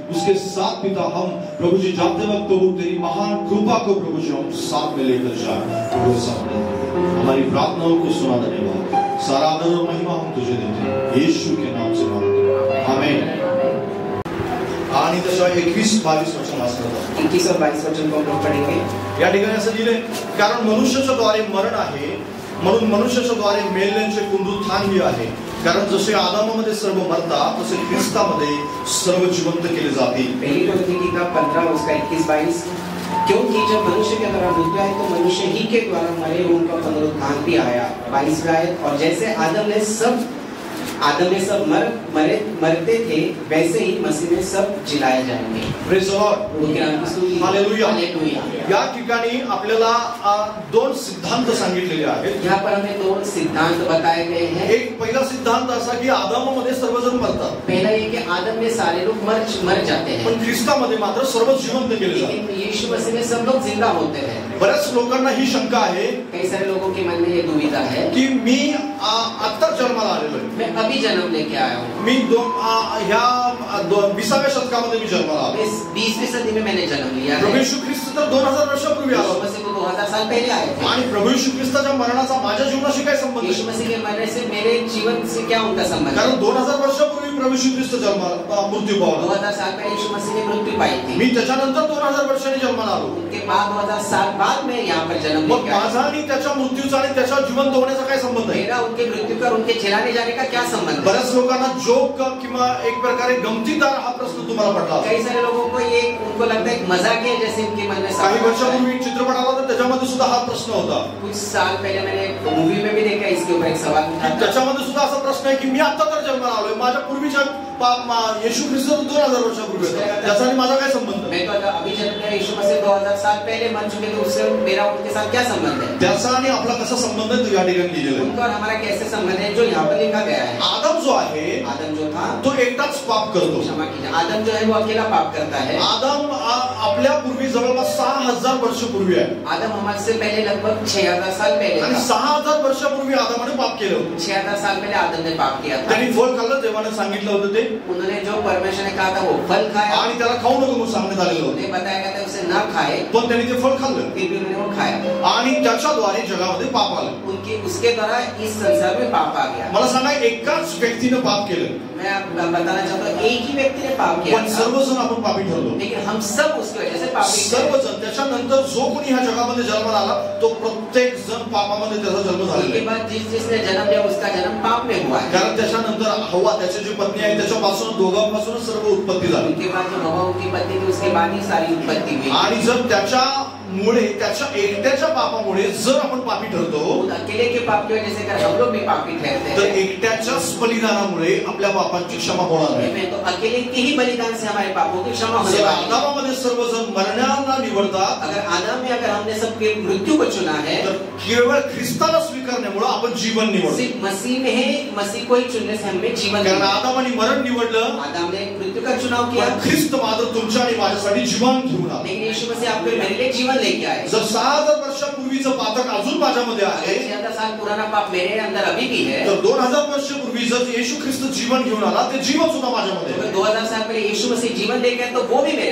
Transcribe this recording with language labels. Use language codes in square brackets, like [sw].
[hi] उसके साथ पिता हम प्रभु जी जाते वक्त प्रभु तेरी महान कृपा को प्रभु जी हम साथ में लेकर जाए प्रभु, ऐसा होने दे। हमारी प्रार्थनाओं को सुना धन्यवाद, सारा आदर और महिमा हम तुझे देते हैं यीशु के नाम से मांगते हैं, आमीन। [mr] आणि तशा 21-22 वचन वाचलं [hi] 21 और 22 वचन को हम पढ़ेंगे। [mr] या ठिकाणी असं लिहिले, कारण मनुष्याच्या द्वारे मरण आहे म्हणून मनुष्याच्या द्वारे मेल्याचे पुनरुत्थान ही आहे। कारण जसे आदामामध्ये सर्व मरतात तसे ख्रिस्तामध्ये सर्व जिवंत केले जातील। [hi] पहली कोरिन्थियों की किताब 15 उसका 21-22, क्योंकि जब मनुष्य के द्वारा मृत्यु आई तो मनुष्य ही के द्वारा मरे हुओं का पुनरुत्थान भी आया। 22वीं आयत, और जैसे आदम में सब मरते थे वैसे ही मसीह में सब जिलाए जाएंगे। [en] Praise the Lord, hallelujah. [mr] या ठिकाणी आपल्याला दोन सिद्धांत सांगितलेले आहेत। [hi] यहाँ पर हमें दो सिद्धांत बताए गए हैं। [mr] एक पहिला सिद्धांत असा की आदामामध्ये सर्वजण मरतात। [hi] पहला ये कि आदम में सारे लोग मर जाते हैं, [mr] पण ख्रिस्तामध्ये मात्र सर्व जिवंत केले जातात। [hi] लेकिन यीशु मसीह में सब लोग जिंदा होते हैं। [mr] बऱ्याच लोकांना ही शंका आहे, [hi] कई सारे लोगों के मन में ये दुविधा है [mr] की मी आता जन्माला आलेलो आहे, [hi] मैं अभी जन्म लेके आया हूँ, [mr] मी 20व्या शतकामध्ये मी जन्माला आलो। [hi] 20वीं सदी में मैंने जन्म लिया है। [mr] प्रभु यीशु ख्रिस्त तर 2000 वर्षापूर्वी आला, [hi] यीशु मसीह को 2000 साल पहले आए थे। [mr] आणि प्रभु यीशु ख्रिस्ताच्या मरणाचा माझ्या जीवनाशी काय संबंध? [hi] यीशु मसीह के मरने से मेरे जीवन से क्या उनका संबंध? [mr] कारण 2000 वर्षापूर्वी प्रभु यीशु ख्रिस्त मृत्यू पावला। [hi] 2000 साल पहले यीशु मसीह ने मृत्यू पाई थी। [mr] मी त्याच्यानंतर 2000 वर्षांनी जन्माला आलो। [hi] उनके बाद 2000 साल बाद में यहाँ पर जन्म [mr] मग माझा आणि त्याच्या मृत्यूचा आणि त्याच्या जिवंत होण्याचा काय संबंध आहे? [hi] मेरा उनके मृत्यू का उनके जिलाने जाने का क्या संबंध है? [mr] बऱ्याच लोकांना जोक किंवा एक प्रकारे गमतीदार हा प्रश्न तुम्हाला पडला। [hi] कई सारे लोगों को ये उनको लगता है एक मजाक है जैसे उनके मन में। [mr] काही वर्षापूर्वी एक चित्रपट आला तर त्याच्यामध्ये सुद्धा हा प्रश्न होता। [hi] कुछ साल पहले मैंने मूवी में भी देखा, इसके ऊपर एक सवाल था। [mr] त्याच्यामध्ये सुद्धा असा प्रश्न आहे की मी आता तर जन्माला आलोय, माझ्या पूर्वीच्या यीशु ख्रिस्त 2000 वर्षापूर्वी त्याचा आणि माझा काय संबंध? [hi] मैं तो अभी जन्म लिया, यीशु मसीह 2000 साल पहले मर चुके थे, उससे मेरा उनके साथ क्या संबंध है? [mr] त्याचा आणि आपला कसा संबंध आहे तो या ठिकाणी लिहिलेला आहे। [hi] उनका और हमारा कैसे संबंध है जो यहाँ पर लिखा गया है। [mr] आदम जो आहे, [hi] आदम जो था [mr] तो एकटाच पाप करतो। [hi] क्षमा कीजिए, आदम जो है वो अकेला पाप करता है। [mr] आदम आपल्या पूर्वी जवळपास 6000 वर्षापूर्वी आहे। [hi] आदम हमारे पहले लगभग 6000 साल पहले [mr] आणि 6000 वर्षापूर्वी आदमाने पाप केलं होतं। [hi] 6000 साल पहले आदम ने पाप किया था। [mr] त्यांनी फळ खाल्लं, देवाने सांगितलं होतं ते, [hi] उन्होंने जो परमेश्वर ने कहा था वो फल खाया, [mr] आणि त्याला खाऊ नको म्हणून सांगण्यात आलेलं होतं। [hi] उन्हें बताया गया था उसे न खाए, [mr] पण त्यांनी ते फळ खाल्लं, [hi] फिर भी उन्होंने वो खाया, [mr] आणि त्याच्याद्वारे जगामध्ये पाप आलं। [hi] उनके उसके द्वारा इस संसार में पाप आ गया। [mr] मला सांगा, एकाच व्यक्तीने पाप केलं, [hi] मैं बताना चाहता हूँ एक ही व्यक्ति ने पाप किया [mr] पण सर्वजण आपण पापी ठरलो। [hi] लेकिन हम सब उसकी वजह से पापी, [mr] सर्वजण। त्याच्यानंतर जो कोणी ह्या जगामध्ये पापामध्ये जन्माला आला तो प्रत्येक जण पापामध्ये त्याचा जन्म झालेला [hi] उसके [mr] आहे. [hi] बाद जिसने जन्म लिया उसका जन्म पाप में हुआ है. [mr] कारण त्याच्यानंतर हवा त्याची जी पत्नी आहे त्याच्यापासून दोघांपासूनच सर्व उत्पत्ती झाली. [hi] उनके बाद जो हवा उनकी पत्नी थी उसके बाद ही सारी उत्पत्ति हुई. [mr] आणि जर त्याच्यामुळे त्याच्या एकट्याच्या पापामुळे जर आपण पापी ठरतो [hi] अकेले के पाप की वजह से अगर हम लोग भी पापी ठहरते [mr] तर [hi] हैं [mr] एकट्याच्याच बलिदानामुळे आपल्या पापांची क्षमा होणार नाही. [hi] तो अकेले के ही बलिदान से हमारे पापों की क्षमा होने [mr] जर [hi] वाली है. [mr] आदामामध्ये सर्वजण मरण्याला निवडतात [hi] अगर आदम में अगर हमने सबके मृत्यु को चुना है [mr] तर केवळ ख्रिस्ताला स्वीकारण्यामुळे आपण जीवन निवडतो. [hi] सिर्फ मसीह में है, मसीह को ही चुनने से हमें जीवन [mr] कारण [hi] मिला. [mr] आदामाने मरण निवडलं [hi] आदम ने मृत्यु का चुनाव किया, [mr] पण ख्रिस्त मात्र तुमच्या आणि माझ्यासाठी जीवन घेऊन आला. [hi] लेकिन यीशु मसीह आपके मेरे लिए जीवन लेके आए. [mr] जर 6000 वर्षापूर्वीचं पातक अजून माझ्यामध्ये आहे [hi] 6000 साल पुराना पाप मेरे अंदर अभी भी है. [mr] तर 2000 वर्षापूर्वी जर येशू ख्रिस्त जीवन घेऊन आला ते जीवन सुद्धा माझ्यामध्ये [hi] अगर [mr] आहे. [hi] 2000 साल पहले यीशु मसीह जीवन लेके आए तो वो भी मेरे